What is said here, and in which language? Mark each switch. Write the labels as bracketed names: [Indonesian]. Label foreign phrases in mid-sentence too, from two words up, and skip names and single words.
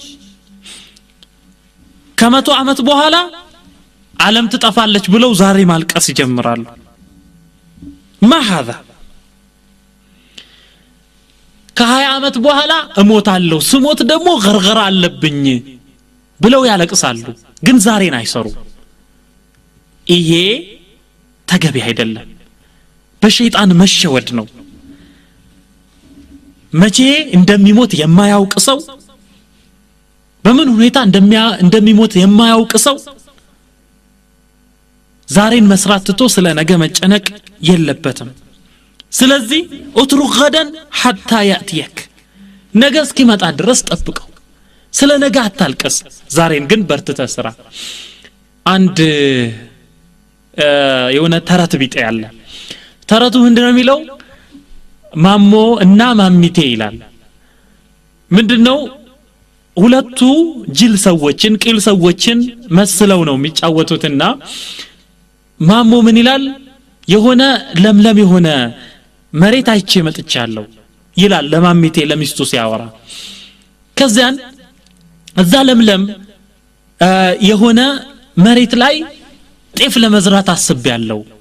[Amharic] ከመቶ ዓመት በኋላ ዓለም ትጠፋለች ብለው ዛሬ ማልቀስ ይጀምራሉ [Arabic] ما هذا [Amharic] ከ20 ዓመት በኋላ እሞታለሁ ስሞት ደግሞ ገርገራ አለብኝ ብለው ያለቅሳሉ ግን ዛሬን አይሰሩ ይሄ ተገቢ አይደለም በሸይጣን መሸወድ ነው መቼ እንደሚሞት የማያውቅ ሰው በምን ሁኔታ እንደሚሞት የማያውቅ ሰው ዛሬን መስራት ትቶ ስለ ነገ መጨነቅ የለበትም ስለዚህ [Arabic] اترك غدا حتى يأتيك [Amharic] ነገ እስኪመጣ ድረስ ጠብቀው ስለ ነገ አታልቀስ ዛሬን ግን በርትተህ ስራ አንድ የሆነ ተረት ቢጤ ያለ ተረቱ ምንድነው የሚለው ማሞ እና ማሚቴ ይላል ምንድነው ሁለቱ ጅል ሰዎችን ቂል ሰዎችን መስለው ነው የሚጫወቱትና ማሞ ምን ይላል የሆነ ለምለም የሆነ መሬት አይቼ መጥቻለሁ ይላል ለማሚቴ ለሚስቱ ሲያወራ ከዛን እዛ ለምለም የሆነ መሬት ላይ ጤፍ ለመዝራት አስቤያለሁ